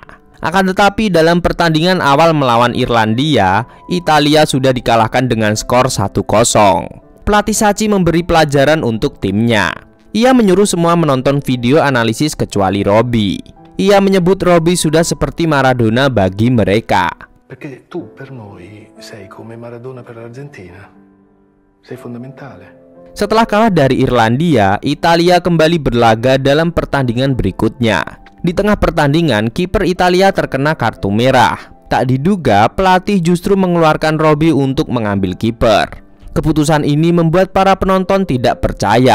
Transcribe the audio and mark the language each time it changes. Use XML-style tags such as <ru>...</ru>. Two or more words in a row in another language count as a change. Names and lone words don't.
<id>Akan tetapi dalam pertandingan awal melawan Irlandia, Italia sudah dikalahkan dengan skor 1-0. Pelatih Sacchi memberi pelajaran untuk timnya. Ia menyuruh semua menonton video analisis kecuali Robby. Ia menyebut Robby sudah seperti Maradona bagi mereka.</id> <it>Perché tu per noi sei come Maradona per l'Argentina. Sei fondamentale.</it> <id>Setelah kalah dari Irlandia, Italia kembali berlaga dalam pertandingan berikutnya. Di tengah pertandingan, kiper Italia terkena kartu merah. Tak diduga, pelatih justru mengeluarkan Robby untuk mengambil kiper. Keputusan ini membuat para penonton tidak percaya.</id>